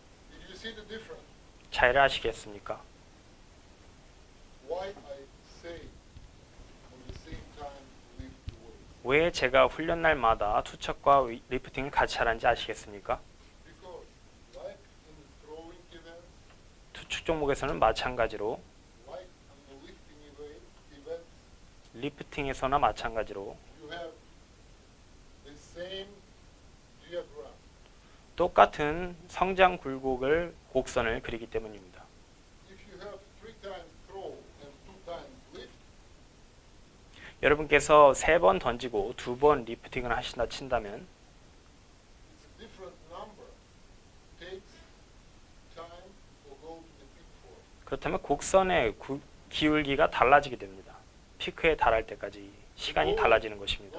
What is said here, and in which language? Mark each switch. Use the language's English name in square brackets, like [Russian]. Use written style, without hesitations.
[English] Did you see the difference? [Korean] 차이를 아시겠습니까? [English] Why I say on the same time lift the weight? [Korean] 왜 제가 훈련 날마다 투척과 리프팅을 같이 하는지 아시겠습니까? [English] Because like in the throwing event, [Korean] 투척 종목에서는 마찬가지로 [English] like on the lifting event, [Korean] 리프팅에서나 마찬가지로 [English] you have the same diagram. [Korean] 똑같은 성장 굴곡을 곡선을 그리기 때문입니다. [English] If you have 3 times throw and 2 times lift, [Korean] 여러분께서 3번 던지고 2번 리프팅을 하신다 친다면 [English] it's a different number. Takes time to go to the peak form. [Korean] 그렇다면 곡선의 기울기가 달라지게 됩니다. 피크에 달할 때까지 시간이 달라지는 것입니다.